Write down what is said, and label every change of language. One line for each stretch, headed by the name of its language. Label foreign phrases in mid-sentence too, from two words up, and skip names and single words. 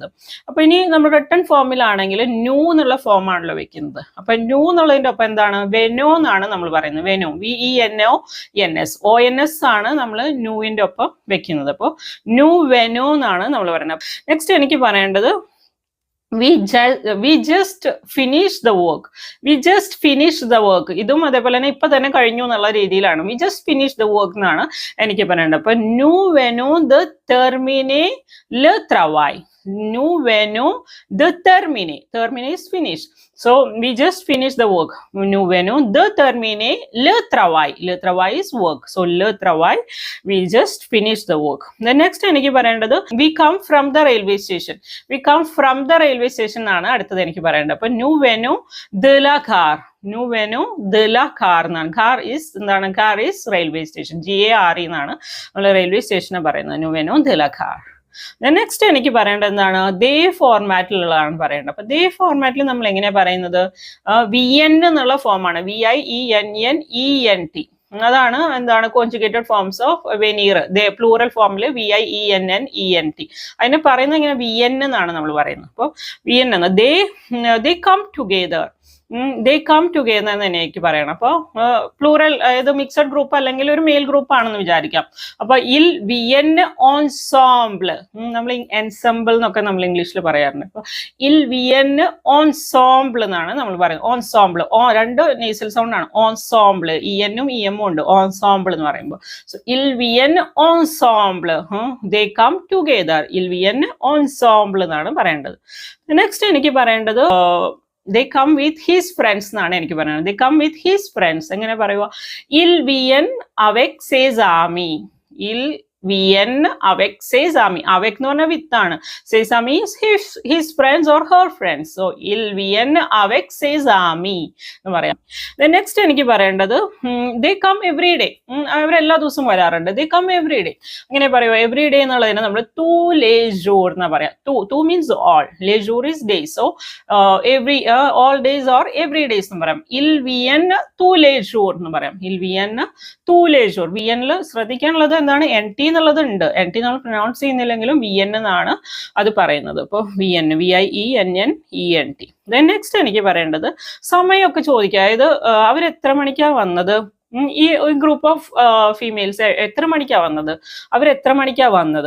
Malayalam: അപ്പൊ ഇനി നമ്മൾ റിട്ടൺ ഫോമിലാണെങ്കിൽ ന്യൂ എന്നുള്ള ഫോം ആണല്ലോ വെക്കുന്നത്. അപ്പൊ ന്യൂ എന്നുള്ളതിന്റെ ഒപ്പം എന്താണ്? വെനോ എന്നാണ് നമ്മൾ പറയുന്നത്. വെനോ, VENONS, ONS ആണ് നമ്മൾ ന്യൂവിന്റെ ഒപ്പം വെക്കുന്നത്. അപ്പോൾ ന്യൂ വെനോ എന്നാണ് നമ്മൾ പറയുന്നത്.
English: നെക്സ്റ്റ്
Malayalam: എനിക്ക് പറയേണ്ടത്
English: we just finished the work.
Malayalam: ഇതും അതേപോലെ തന്നെ ഇപ്പൊ തന്നെ കഴിഞ്ഞു എന്നുള്ള രീതിയിലാണ്.
English: we just finished the work
Malayalam: എന്നാണ് എനിക്ക് പറയേണ്ടത്.
French: അപ്പൊ nous venons de terminer le travail. Nous venons de terminer
English: is finish. So we just finished the work.
French: Nous venons de terminer le travail
English: is work.
French: So le travail,
English: we just finished the work. The next
Malayalam: എനിക്ക് പറയേണ്ടത്
English: we come from the railway station.
Malayalam: ആണ് അടുത്തത് എനിക്ക് പറയേണ്ടത്. അപ്പൊ
French: nous venons de la gare.
English: എന്നാണ്. car is railway station.
Malayalam: GARE എന്നാണ് നമ്മൾ റെയിൽവേ സ്റ്റേഷനെ പറയുന്നത്.
French: nous venons de la gare.
Malayalam: നെക്സ്റ്റ് എനിക്ക് പറയേണ്ടത് എന്താണ്? ദേ ഫോർമാറ്റിലുള്ളതാണ് പറയേണ്ടത്. അപ്പൊ ദേ ഫോർമാറ്റിൽ നമ്മൾ എങ്ങനെയാ പറയുന്നത്? VN എന്നുള്ള ഫോമാണ്. VIENNENT. അതാണ് എന്താണ്
English: conjugated forms of venir.
Malayalam: പ്ലൂറൽ ഫോമിൽ VIENNENT. അതിനെ പറയുന്നത് ഇങ്ങനെ VN എന്നാണ് നമ്മൾ പറയുന്നത്. അപ്പോൾ VN എന്ന്
English: they come together. they come together
Malayalam: എന്ന് തന്നെ എനിക്ക് പറയണം. അപ്പോൾ പ്ലൂറൽ അതായത്
English: mixed group
Malayalam: അല്ലെങ്കിൽ ഒരു
English: male group
Malayalam: ആണെന്ന് വിചാരിക്കാം. അപ്പൊ
French: il vient ensemble,
Malayalam: നമ്മൾ എൻസെമ്പിൾ എന്നൊക്കെ നമ്മൾ ഇംഗ്ലീഷിൽ പറയാറുണ്ട്. അപ്പൊ
French: il vient ensemble
Malayalam: എന്നാണ് നമ്മൾ പറയുന്നത്. ഓൺസോംബിൾ, രണ്ട്
English: nasal sound
Malayalam: ആണ്. ഓൺസോംബിൾ, ഇഎന്നും ഇഎമ്മും ഉണ്ട് ഓൺസോംബിൾ എന്ന് പറയുമ്പോൾ.
French: so il vient ensemble,
English: they come together,
French: il vient ensemble
Malayalam: എന്നാണ് പറയേണ്ടത്. നെക്സ്റ്റ് എനിക്ക് പറയേണ്ടത്
English: they come with his friends
Malayalam: എന്നാണ് എനിക്ക് പറയുന്നത്.
English: they come with his friends
Malayalam: എങ്ങനെ പറയുക?
French: il vient avec ses amis, il vient avec ses amis.
Malayalam: avec എന്ന് പറഞ്ഞാൽ വിത്ത് ആണ്.
French: ses amis
English: his friends or her friends.
French: so il vient avec ses amis
Malayalam: എന്ന് പറയാം.
English: then next
Malayalam: എനിക്ക് പറയേണ്ടത്
English: they come every day,
Malayalam: അവർ എല്ലാ ദിവസവും വരാറുണ്ട്.
English: they come every day
Malayalam: അങ്ങനെ പറയുക.
English: every day
Malayalam: എന്നുള്ളതിന് നമ്മൾ
French: tous les jours
Malayalam: എന്ന് പറയാം.
English: two means all,
French: les jours
English: is days. so all days or every days
Malayalam: എന്ന് പറയാം.
French: il vient tous les jours
Malayalam: എന്ന് പറയാം.
French: il vient tous les jours.
Malayalam: viennൽ ശ്രദ്ധിക്കാനുള്ളത് എന്താണ്? nt എന്നുള്ളത് ഉണ്ട്. nt നമ്മൾ പ്രൊനൗൺസ് ചെയ്യുന്നില്ലെങ്കിലും vn എന്നാണ് അത് പറയുന്നത്.
French: അപ്പോൾ vn, VIENNENT.
Malayalam: ദെൻ നെക്സ്റ്റ് എനിക്ക് പറയേണ്ടത് സമയമൊക്കെ ചോദിക്കുക. അതായത് അവർ എത്ര മണിക്കാണ് വന്നത്, ഈ
English: group of females
Malayalam: എത്ര മണിക്കാണ് വന്നത്, അവർ എത്ര മണിക്കാണ് വന്നത്.